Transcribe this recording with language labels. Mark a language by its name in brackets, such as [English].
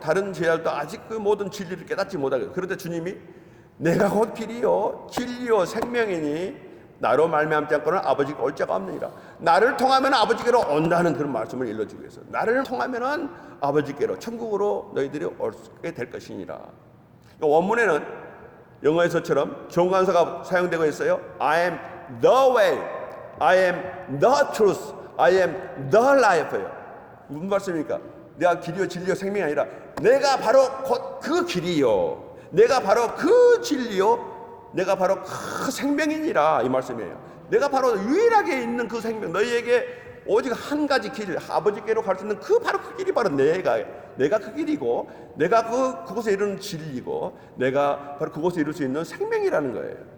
[Korean] 다른 제자들도 아직 그 모든 진리를 깨닫지 못하고, 그런데 주님이 내가 곧 길이요 진리요 생명이니 나로 말미암지 않고는 아버지께 올 자가 없느니라. 나를 통하면 아버지께로 온다는 그런 말씀을 일러주기 위해서, 나를 통하면은 아버지께로 천국으로 너희들이 오게 될 것이니라. 원문에는 영어에서처럼 정관사가 사용되고 있어요. [English] I am the way, I am the truth, I am the life예요. [Korean] 무슨 말씀입니까? 내가 길이요 진리요 생명이 아니라 내가 바로 곧 그 길이요, 내가 바로 그 진리요, 내가 바로 그 생명이니라 이 말씀이에요. 내가 바로 유일하게 있는 그 생명, 너희에게 오직 한 가지 길, 아버지께로 갈 수 있는 바로 그 길이 바로 내가 그 길이고, 내가 그곳에 이르는 진리고, 내가 바로 그곳에 이룰 수 있는 생명이라는 거예요.